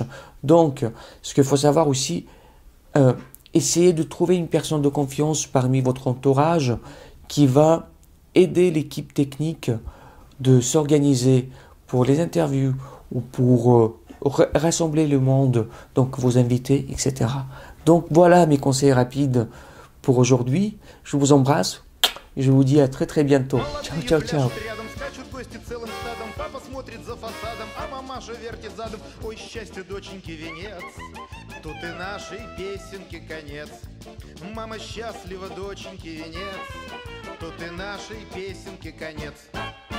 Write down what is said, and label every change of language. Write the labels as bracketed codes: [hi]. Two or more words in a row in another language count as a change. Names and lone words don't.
[fr] Donc, ce qu'il faut savoir aussi, essayez de trouver une personne de confiance parmi votre entourage qui va aider l'équipe technique de s'organiser pour les interviews ou pour rassembler le monde, donc vos invités, etc. Donc voilà mes conseils rapides pour aujourd'hui. Je vous embrasse et je vous dis à très très bientôt. [it] Ciao, ciao, ciao. [ru] Гости целым стадом, папа смотрит за фасадом, а мамаша вертит задом. Ой, счастье доченьки венец, тут и нашей песенки конец. Мама счастлива, доченьки венец, тут и нашей песенки конец.